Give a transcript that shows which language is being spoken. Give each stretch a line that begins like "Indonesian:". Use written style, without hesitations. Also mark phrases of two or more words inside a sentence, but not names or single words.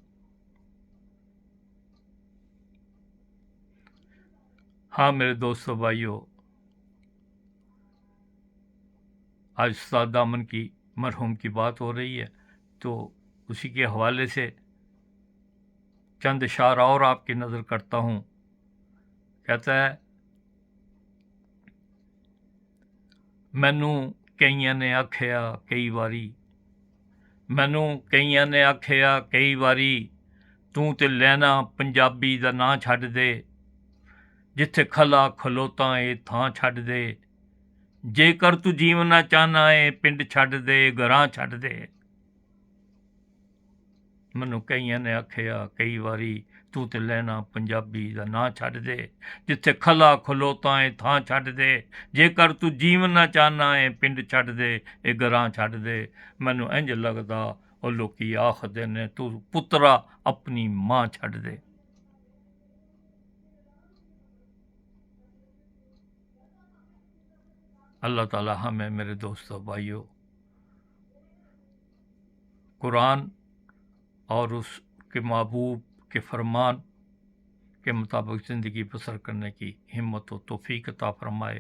Urdu: ہاں میرے دوستو بھائیو، آج استاد دامن کی مرحوم کی بات ہو رہی ہے تو اسی کے حوالے سے چند اشعار اور آپ کی نظر کرتا ہوں. کہتا ہے،
Punjabi: مینوں کئیاں نے آکھیا کئی واری، مینوں کئیاں نے آکھیا کئی واری، توں تے لینا پنجابی دا ناں چھڈ دے، جتھے کھلا کھلوتا اے تھاں چھڈ دے، جے کر تو جیونا چاہنا اے پنڈ چھڈ دے، گھراں چھڈ دے. مینوں کئیاں نے آکھیا کئی واری، تو تے لینا پنجابی دا ناں چھڈ دے، جتھے کھلا کھلوتا اے تھاں چھڈ دے، جے کر تو جیونا چاہنا اے پنڈ چھڈ دے، اے گھراں چھڈ دے. مینوں انج لگدا او لوکی آکھدے نے تو پترا اپنی ماں چھڈ دے.
Urdu: اللہ تعالیٰ ہمیں میرے دوستو بھائیو قرآن اور اس کہ محبوب کے فرمان کے مطابق زندگی بسر کرنے کی ہمت و توفیق عطا فرمائے۔